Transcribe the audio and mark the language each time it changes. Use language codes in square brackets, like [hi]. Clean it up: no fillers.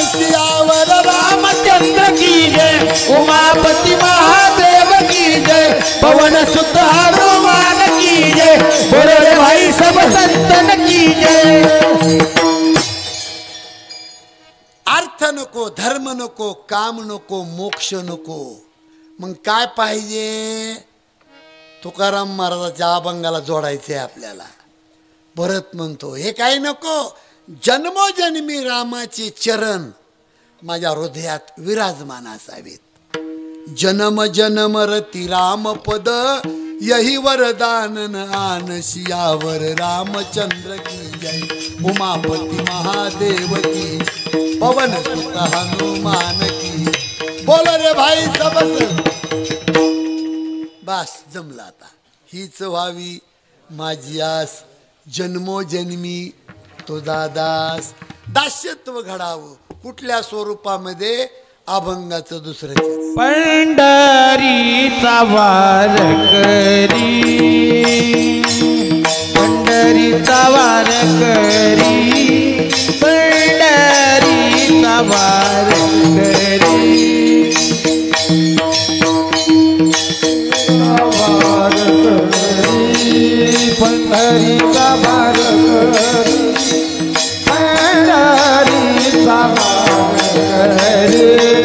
[hi] सियावर रामचंद्र की जय, उमापति महादेव की जय, पवन सुत हनुमान की जय, बोलो रे भाई सब संतन की जय. [mr] अर्थ नको, धर्म नको, काम नको, मोक्ष नको. मग काय पाहिजे? तुकाराम महाराजाच्या अभंगाला जोडायचे आपल्याला. भरत म्हणतो हे काय नको, जन्मोजन्मी रामाचे चरण माझ्या हृदयात विराजमान असावेत. [hi] जन्म जन्म रती राम पद यही वरदान आन. सियावर रामचंद्र की जय, उमापति महादेव की, पवन सुत हनुमान की. बोल रे भाई सबस. [mr] बस जमला आता. हीच व्हावी माझी आस, जन्मोजन्मी तो दादास. दास्यत्व घडावं कुठल्या स्वरूपामध्ये? अभंगाचं दुसरं चरण. पंढरीचा वार करी, पंढरीचा वार करी, पंढरीचा वार करी, वार करी, पंढरीचा वार करी, पंढरीचा वार करी.